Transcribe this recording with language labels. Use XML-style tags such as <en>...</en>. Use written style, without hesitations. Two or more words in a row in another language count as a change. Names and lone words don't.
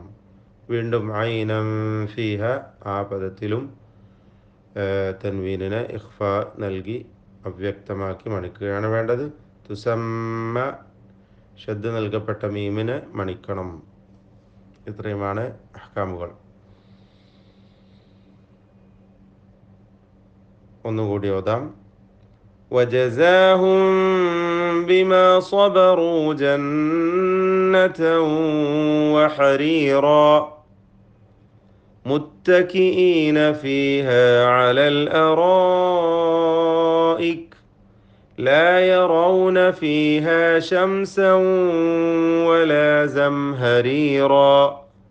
<ml>വീണ്ടും</ml> <ar>عينا فيها</ar> <ml>ആ പദത്തിലും തൻവീനിനെ ഇഖ്ഫ നൽകി അവ്യക്തമാക്കി മണിക്കുകയാണ് വേണ്ടത്. തുസമ്മ ഷദ്ദ നൽകപ്പെട്ട മീമിനെ മണിക്കണം. ഇത്രയുമാണ് അഹ്കാമുകൾ. ഒന്നുകൂടി ഓതാം.</ml> <ar>وجزاهم بما صبروا جنة وحريرا متكئين فيها على الأرائك لا يرون فيها شمسا ولا زمهريرا</ar>